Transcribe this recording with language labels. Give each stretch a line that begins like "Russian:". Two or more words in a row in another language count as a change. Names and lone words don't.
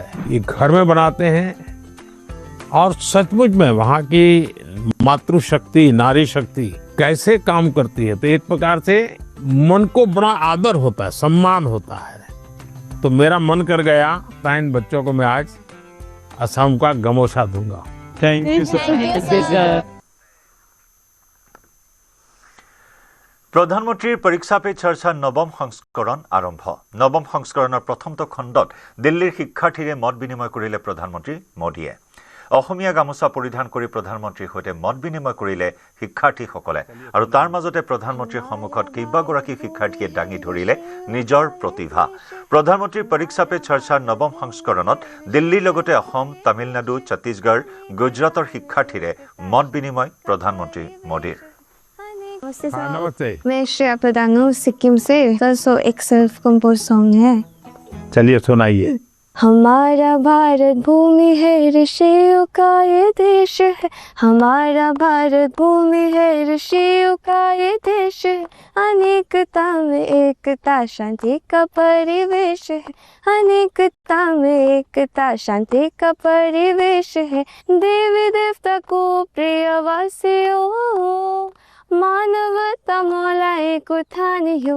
Hindi: ये घर में बनाते हैं और सचमुच में वहाँ की मातृशक्ति नारी शक्ति कैसे काम करती है, तो एक प्रकार से मन को बड़ा आदर होता है, सम्मान होता है। तो मेरा मन कर गया था इन बच्चों को मैं आज असम का गमोसा दूंगा।
English: thank you sir.
Assamese: প্ৰধানমন্ত্ৰীৰ পৰীক্ষা পে চৰ্চা নৱম সংস্কৰণ আৰম্ভ। নৱম সংস্কৰণৰ প্ৰথমটো খণ্ডত দিল্লীৰ শিক্ষাৰ্থীৰে মত বিনিময় কৰিলে প্ৰধানমন্ত্ৰী মোদীয়ে। অসমীয়া গামোচা পৰিধান কৰি প্ৰধানমন্ত্ৰীৰ সৈতে মত বিনিময় কৰিলে শিক্ষাৰ্থীসকলে আৰু তাৰ মাজতে প্ৰধানমন্ত্ৰীৰ সন্মুখত কেইবাগৰাকী শিক্ষাৰ্থীয়ে দাঙি ধৰিলে নিজৰ প্ৰতিভা প্ৰধানমন্ত্ৰীৰ পৰীক্ষা পে চৰ্চাৰ নৱম সংস্কৰণত দিল্লীৰ লগতে অসম তামিলনাডু ছত্তীশগড় গুজৰাটৰ শিক্ষাৰ্থীৰে মত বিনিময় প্ৰধানমন্ত্ৰী মোদীৰ
Hindi: नमस्ते। मैं श्रेया प्रधान हूँ सिक्किम से सो एक
English: self compose song
Hindi: है चलिए सुनाइए। हमारा भारत भूमि है ऋषियों का ये देश है हमारा भारत भूमि है ऋषियों का ये देश है अनेकता में एकता शांति का परिवेश है अनेकता में एकता शांति का परिवेश है देवी देवता को प्रिय वासियों मानवता मौला एक उठानियो।